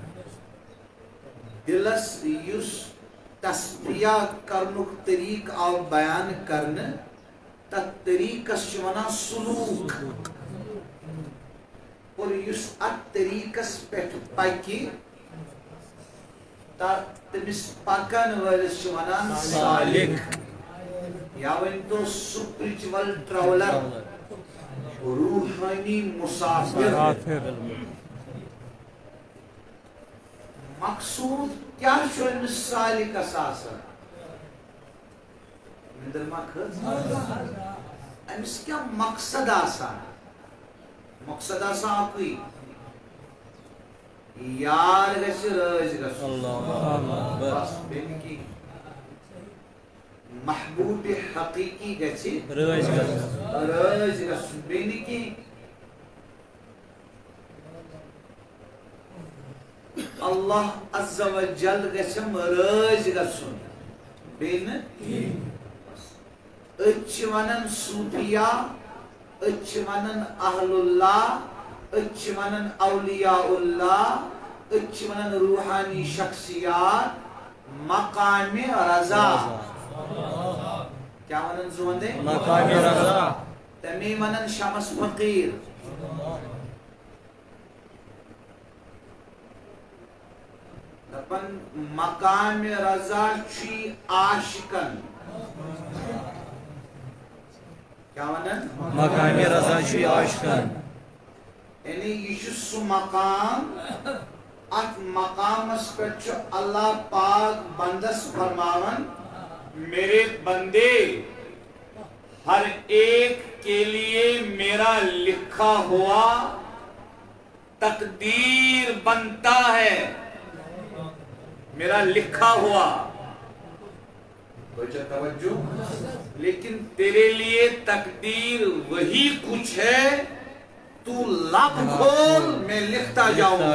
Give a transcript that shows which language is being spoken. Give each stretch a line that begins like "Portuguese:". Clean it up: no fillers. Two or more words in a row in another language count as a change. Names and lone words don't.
Kashmiri: دلس یس تصفیہ کرنک طریقہ آو بیان کرنے تت طریقس چھ ونان سلوک اور یس ات طریقس پہ پکہ تمس پکن ولس چھ ونان سالک یا ونتو
English: spiritual traveller
Kashmiri: روحانی مسافر مقصود کیا چھو امس سالکس آسان مندر ما کھز امس کیا مقصد آسان مقصد آسان اکوئی یار گژھِ رٲضۍ گژھُن بس بیٚیہِ کی محبوب حقیقی گژھِ رٲضۍ گژھُن بیٚیہِ نہٕ کینٛہہ اللہ عز و جل گژھٮ۪م رٲضۍ گژھُن بیٚیہِ نہٕ أسۍ چھِ ونان صوفیا أسۍ چھِ ونان اہل اللہ أسۍ چھِ ونان اولیاء اللہ أسۍ چھِ ونان روحانی شخصیات مقام رضا کیا ونان زوندے مقام رضا تمی ونان شمس فقیر دپن مقام رضا چھی عاشقن کیا ونان مقام رضا چھی عاشقن یعنی یہ سو مقام ات مقامس پہ اللہ پاک بندس فرماون
Urdu: میرے بندے ہر ایک کے لیے میرا لکھا ہوا تقدیر بنتا ہے میرا لکھا ہوا توجہ لیکن تیرے لیے تقدیر وہی کچھ ہے تو لب کھول میں لکھتا جاؤں